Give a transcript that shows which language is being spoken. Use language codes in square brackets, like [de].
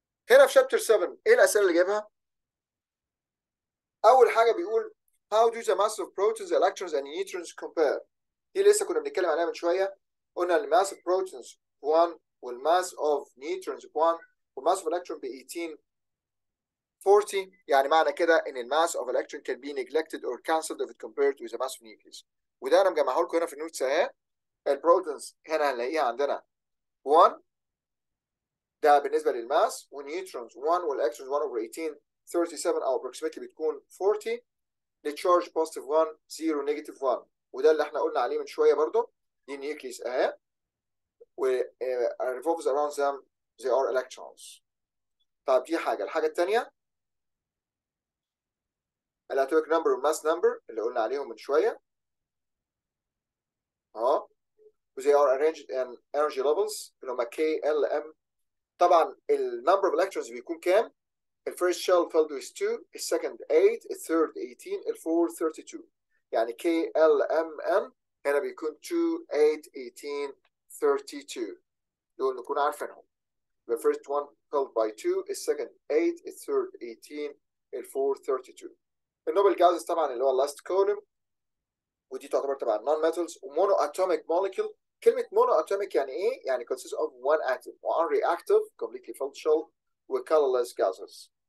[ar] هنا في شابتر 7 ايه الاسئله اللي جايبها؟ اول حاجه بيقول [en] how do the mass of protons, electrons and neutrons compare. [ar] دي لسه كنا بنتكلم عليها من شويه، قلنا الماس of protons 1 والماس of neutrons 1 والماس of electron ب 18 [en] 40 [ar] يعني معنى كده ان الماس [en] of electron can be neglected or cancelled if it compared with the mass of nucleus. [ar] وده انا مجمعه لكم هنا في النوتس اهي. البروتونز هنا هنلاقيها عندنا 1 ده بالنسبه للماس، والنيوترونز 1 والالكترونز 1 over 18 37 او approximately بتكون 40. للتشارج بوزيتيف 1 0 نيجاتيف 1 وده اللي احنا قلنا عليه من شويه برضه. [en] دي النيوكليس اهي و revolves around them they are electrons. [ar] طب دي حاجه. الحاجه الثانيه الاتوميك نمبر والماس نمبر اللي قلنا عليهم من شويه اهو. [en] they are arranged in energy levels [ar] اللي هم K L M. طبعا النمبر of electrons بيكون كام؟ الفيرست shell filled with 2، السكند 8، الثيرد 18، الفورث 32. يعني K L M N هنا بيكون 2 8 18 32. دول نكون عارفينهم. [en] The first one filled by 2، السكند 8، الثيرد 18، الفورث 32. [ar] النوبل جازز طبعا اللي هو [en] last column [ar] ودي تعتبر تبع النون ميتالز. ومونو اتوميك موليكيول. كلمه مونو اتوميك يعني ايه؟ يعني [en] consists of one atom unreactive completely filled shell و colorless gases.